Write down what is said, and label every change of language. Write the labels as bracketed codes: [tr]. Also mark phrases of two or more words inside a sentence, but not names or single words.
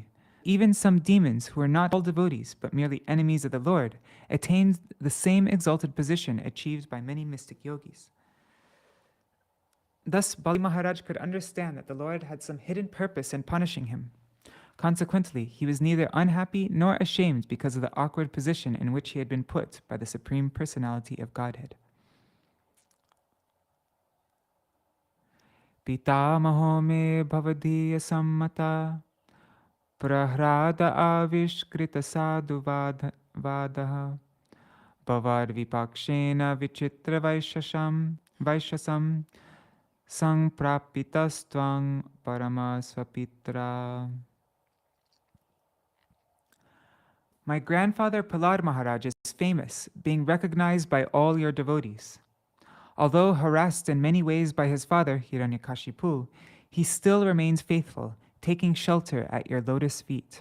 [en] Even some demons who are not all devotees, but merely enemies of the Lord, attained the same exalted position achieved by many mystic yogis. Thus, Bali Mahārāja could understand that the Lord had some hidden purpose in punishing him. Consequently, he was neither unhappy nor ashamed because of the awkward position in which he had been put by the Supreme Personality of Godhead. [sa] Pitamaho me bhavadiya sammata Prahlāda avishkrita sadhu vadaha bhavar vipakshena vichitra vaishasam samprapitastvang paramasvapitra. [en] My grandfather Prahlāda Mahārāja is famous, being recognized by all your devotees. Although harassed in many ways by his father, Hiranyakashipu, he still remains faithful, taking shelter at your lotus feet.